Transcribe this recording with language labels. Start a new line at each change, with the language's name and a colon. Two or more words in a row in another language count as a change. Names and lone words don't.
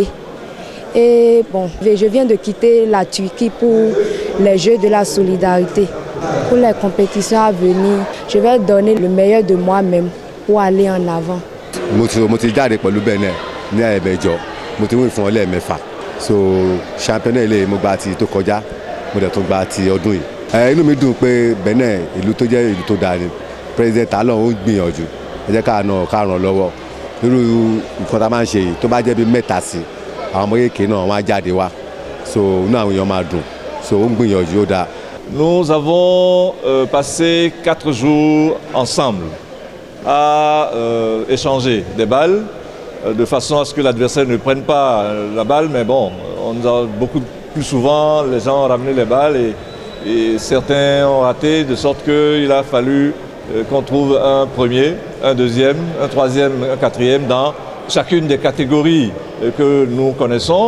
French: Et bon, je viens de quitter la Turquie pour les Jeux de la solidarité. Pour les compétitions à venir, je vais donner le meilleur de moi-même pour aller en avant.
Yoruba: So championnat ilé mo gba ti tó kọjá mo dẹ̀ tún gba ti ọdún yìí. Inú mi dùn pé Benin ìlú tó jẹ́ ìlú tó dáa ni president Talon ó gbìyànjú ẹ jẹ́ ká ràn lọ́wọ́ irú nǹkan tá a máa ń ṣe yìí tó bá jẹ́ bí mẹ́ta sí àwọn ọmọ kéèké náà wọ́n á jáde wá so inú àwọn èèyàn máa dùn so ó ń gbìyànjú ó dáa.
French: Nous avons passé 4 jours ensemble à échanger des balles. De façon à ce que l'adversaire ne prenne pas la balle, mais bon, on nous a beaucoup plus souvent, les gens ont ramené les balles et certains ont raté, de sorte qu'il a fallu qu'on trouve un premier, un deuxième, un troisième, un quatrième dans chacune des catégories que nous connaissons.